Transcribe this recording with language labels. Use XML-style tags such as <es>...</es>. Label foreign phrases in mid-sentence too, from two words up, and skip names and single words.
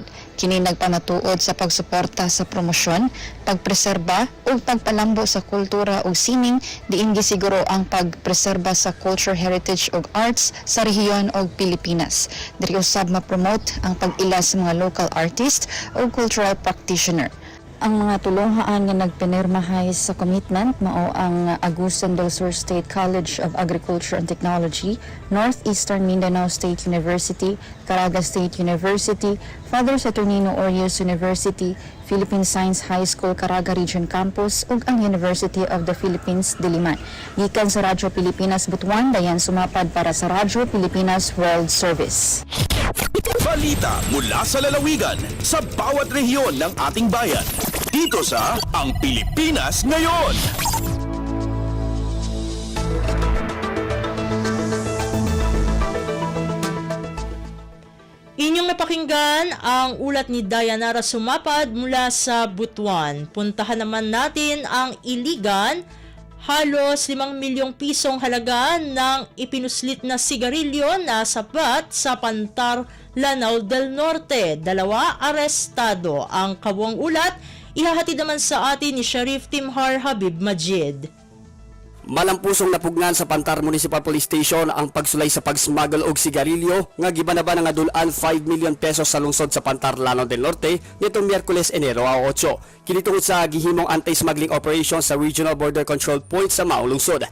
<ceb>Kini nagpanatuod sa pagsuporta sa promosyon, pagpreserba ug pagpalambo sa kultura ug sining diin gisiguro ang pagpreserba sa</ceb> <en>culture, heritage</en> <ceb>ug arts sa rehiyon ug Pilipinas. Diri usab ma-promote ang pag-ila sa mga</ceb> <en>local artist</en> <ceb>ug</ceb> <en>cultural practitioner.</en> <ceb>Ang mga tulunghaan nga nagpinirmahay sa commitment mao ang Agusan del Sur State College of Agriculture and Technology, Northeastern Mindanao State University, Caraga State University, Father Saturnino Orius University, Philippine Science High School Caraga Region Campus ug ang University of the Philippines Diliman. Gikan sa Radyo Pilipinas Butuan, Dayan Sumapad para sa Radyo Pilipinas World Service.</ceb> <tl>Balita mula sa lalawigan sa bawat rehiyon ng ating bayan. Dito sa Ang Pilipinas Ngayon. Inyong napakinggan ang ulat ni Dayanara Sumapad mula sa Butuan. Puntahan naman natin ang Iligan. Halos 5 milyong pisong halaga ng ipinuslit na sigarilyo na sapat sa Pantar, Lanao del Norte. 2 arestado. Ang kabuang ulat, ihahatid naman sa atin ni Sheriff Timhar Habib Majid.</tl> <ceb>Malampusong napugnan sa Pantar Municipal Police Station ang pagsulay sa pag-smuggle og sigarilyo nga gibanaba nga dulan 5</ceb> <en>million pesos</en> <ceb>sa lungsod sa Pantar, Lanao del Norte nitong Miyerkules, Enero 8. Kinitungod sa gihimong</ceb> <en>anti-smuggling operation</en> <ceb>sa Regional Border Control Point sa Mao lungsod.</ceb>